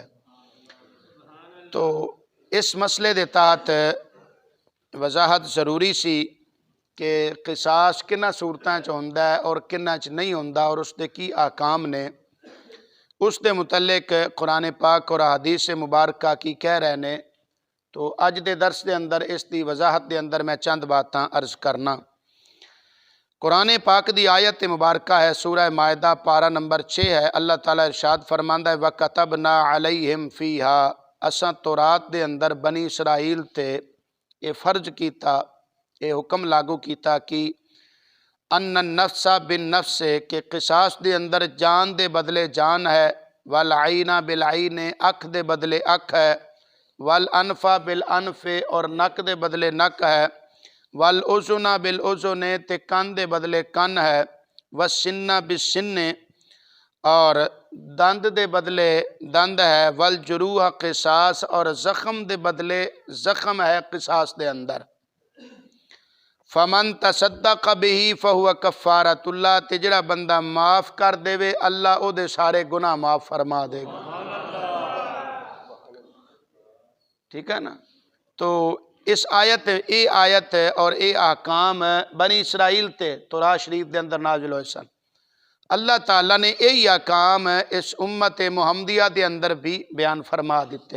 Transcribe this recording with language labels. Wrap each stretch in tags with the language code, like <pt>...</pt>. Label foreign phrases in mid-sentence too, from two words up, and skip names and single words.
<pa>تو اس مسئلے دے تحت وضاحت ضروری سی کہ قصاص کنہ صورتاں چ ہوندا ہے اور کنہ چ نہیں ہوندا اور اس دے کی احکام نے، اس دے متعلق قرآن پاک اور احادیث مبارکہ کی کہہ رہے نے۔ تو اج دے درس دے اندر اس دی وضاحت دے اندر میں چند باتاں عرض کرنا۔ قرآن پاک دی آیت مبارکہ ہے، سورہ مائدہ پارہ نمبر 6 ہے۔ اللہ تعالیٰ ارشاد فرماندا ہے</pa> <ar>وَكَتَبْنَا عَلَيْهِمْ فِيهَا،</ar> <pa>اساں تورات دے اندر بنی اسرائیل تے اے فرض کیتا، اے حکم لاگو کیتا کہ</pa> <ar>ان النفس بالنفس،</ar> <pa>کہ قصاص دے اندر جان دے بدلے جان ہے،</pa> <ar>والعین بالعین،</ar> <pa>اکھ دے بدلے اکھ ہے،</pa> <ar>والانف بالانف،</ar> <pa>اور نک دے بدلے نک ہے،</pa> <ar>والاذن بالاذن،</ar> <pa>تے کان دے بدلے کان ہے،</pa> <ar>والسن بالسن،</ar> <pa>اور دند دے بدلے دند ہے،</pa> <ar>والجروح قصاص،</ar> <pa>اور زخم دے بدلے زخم ہے قصاص دے اندر۔</pa> <ar>فمن تصدق به فهو کفارۃ اللہ،</ar> <pa>تے جڑا بندہ معاف کر دے وے اللہ او دے سارے گناہ معاف فرما دے گا۔ ٹھیک ہے نا؟ تو اس آیت اور اے احکام بنی اسرائیل تے تورات شریف دے اندر نازل ہوئے سن۔ اللہ تعالیٰ نے یہی احکام اس امت محمدیہ دے اندر بھی بیان فرما دیتے۔</pa>